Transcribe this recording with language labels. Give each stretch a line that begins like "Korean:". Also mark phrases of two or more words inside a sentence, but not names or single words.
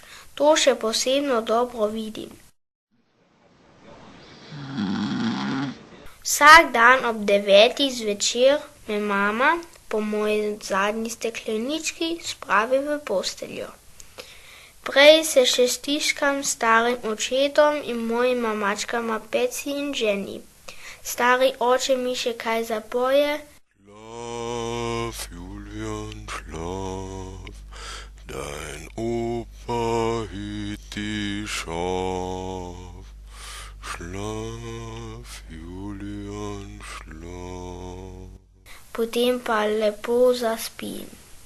Slovenian: To še posebno dobro vidim. Vsak dan ob 9 zvečer me mama po moji zadnji steklenički spravi v posteljo. Prej se še stiskam s starim očetom in mojima mačkama Peci in Jenny. Stari oče mi še kaj zapoje.
German: Schlaf, Julian, schlaf, dein Opa hüt dich scharf. Schlaf, Julian, schlaf.
Slovenian: Potem pa lepo zaspim.